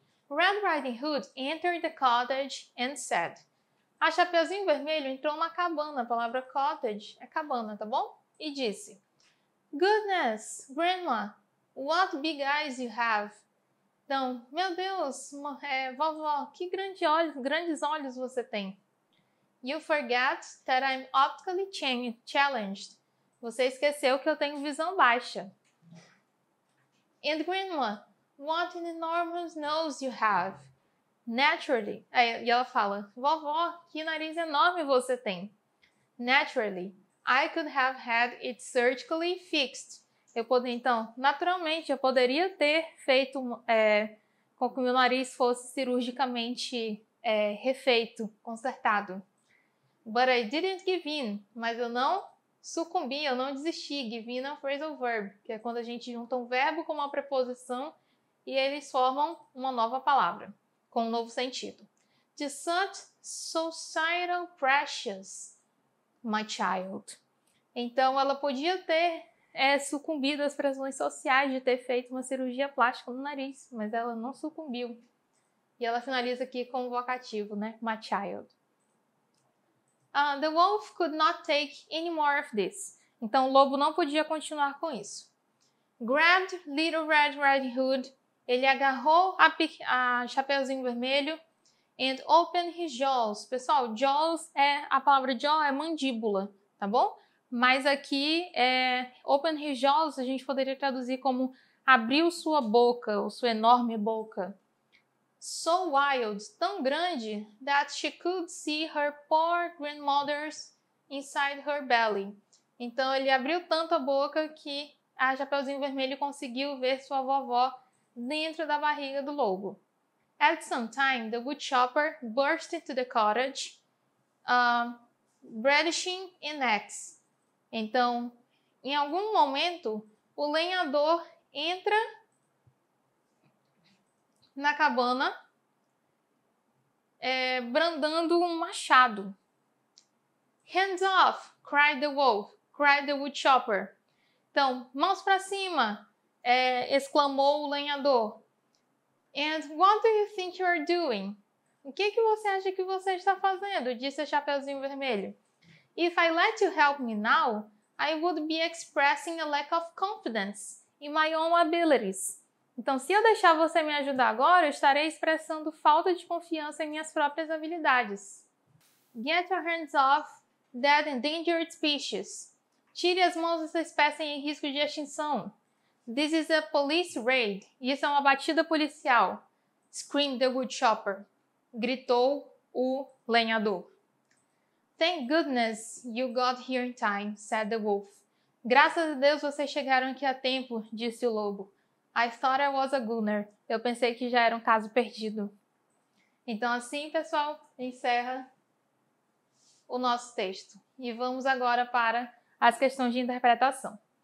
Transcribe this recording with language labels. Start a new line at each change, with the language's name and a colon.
English: Red Riding Hood entered the cottage and said.
Portuguese: A Chapeuzinho Vermelho entrou na cabana. A palavra cottage é cabana, tá bom? E disse:
English: Goodness, Grandma, what big eyes you have.
Portuguese: Então, meu Deus, vovó, que grandes olhos você tem.
English: You forget that I'm optically challenged.
Portuguese: Você esqueceu que eu tenho visão baixa.
English: And Grandma, what an enormous nose you have. Naturally.
Portuguese: E ela fala, vovó, que nariz enorme você tem.
English: Naturally, I could have had it surgically fixed.
Portuguese: Naturalmente, eu poderia ter feito com que o meu nariz fosse cirurgicamente refeito, consertado.
English: But I didn't give in.
Portuguese: Mas eu não sucumbi, eu não desisti. Give in é um phrasal verb, que é quando a gente junta um verbo com uma preposição e eles formam uma nova palavra, com um novo sentido.
English: To such societal pressures, my child.
Portuguese: Então, ela podia ter sucumbido às pressões sociais de ter feito uma cirurgia plástica no nariz, mas ela não sucumbiu. E ela finaliza aqui com o vocativo, né?
English: My child. The wolf could not take any more of this.
Portuguese: Então, o lobo não podia continuar com isso.
English: Grabbed Little Red Riding Hood.
Portuguese: Ele agarrou a
English: Chapeuzinho Vermelho and opened his jaws.
Portuguese: Pessoal, jaws a palavra jaw é mandíbula, tá bom? Mas aqui,
English: open his jaws,
Portuguese: a gente poderia traduzir como abriu sua boca, ou sua enorme boca.
English: So wild,
Portuguese: tão grande,
English: that she could see her poor grandmother's inside her belly.
Portuguese: Então, ele abriu tanto a boca que a Chapeuzinho Vermelho conseguiu ver sua vovó dentro da barriga do lobo.
English: At some time, the woodchopper burst into the cottage, brandishing an axe.
Portuguese: Então, em algum momento, o lenhador entra na cabana brandando um machado.
English: Hands off, cried the wolf, cried the woodchopper.
Portuguese: Então, mãos para cima, exclamou o lenhador.
English: And what do you think you are doing?
Portuguese: O que você acha que você está fazendo? Disse a Chapeuzinho Vermelho.
English: If I let you help me now, I would be expressing a lack of confidence in my own abilities.
Portuguese: Então, se eu deixar você me ajudar agora, eu estarei expressando falta de confiança em minhas próprias habilidades.
English: Get your hands off that endangered species.
Portuguese: Tire as mãos dessa espécie em risco de extinção.
English: This is a police raid.
Portuguese: Isso é uma batida policial.
English: Screamed the woodchopper.
Portuguese: Gritou o lenhador.
English: Thank goodness you got here in time, said the wolf.
Portuguese: Graças a Deus vocês chegaram aqui a tempo, disse o lobo.
English: I thought I was a goner.
Portuguese: Eu pensei que já era um caso perdido. Então assim, pessoal, encerra o nosso texto. E vamos agora para as questões de interpretação.